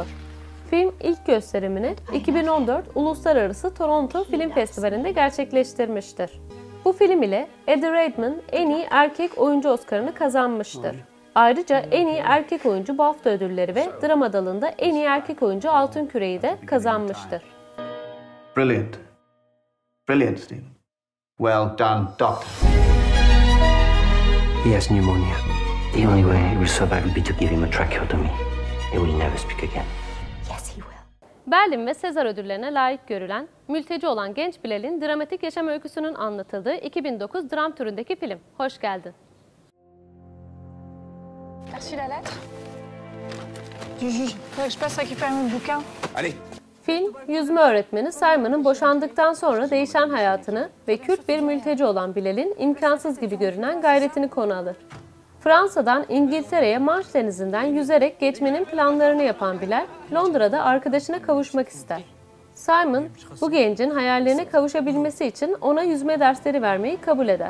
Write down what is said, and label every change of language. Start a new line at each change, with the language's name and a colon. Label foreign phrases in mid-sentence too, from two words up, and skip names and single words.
Turkish: Film ilk gösterimini 2014 Uluslararası Toronto Film Festivali'nde gerçekleştirmiştir. Bu film ile Eddie Redmayne en iyi erkek oyuncu Oscar'ını kazanmıştır. Ayrıca en iyi erkek oyuncu BAFTA ödülleri ve drama dalında en iyi erkek oyuncu Altın Küre'yi de kazanmıştır.
English: Brilliant. Brilliant, Stephen. Well done, doctor. He has pneumonia. The only way he will survive will be to give him a tracheotomy. He will never speak again. Yes, he will.
Turkish: Berlin ve Sezar ödüllerine layık görülen, mülteci olan genç Bilal'in dramatik yaşam öyküsünün anlatıldığı 2009 dram türündeki film. Hoş geldin.
French: T'as reçu la lettre? Du juge. Faudrait que je passe récupérer mon bouquin. Allez.
Turkish: Film, yüzme öğretmeni Simon'ın boşandıktan sonra değişen hayatını ve Kürt bir mülteci olan Bilal'in imkansız gibi görünen gayretini konu alır. Fransa'dan İngiltere'ye Manş Denizi'nden yüzerek geçmenin planlarını yapan Bilal, Londra'da arkadaşına kavuşmak ister. Simon, bu gencin hayallerine kavuşabilmesi için ona yüzme dersleri vermeyi kabul eder.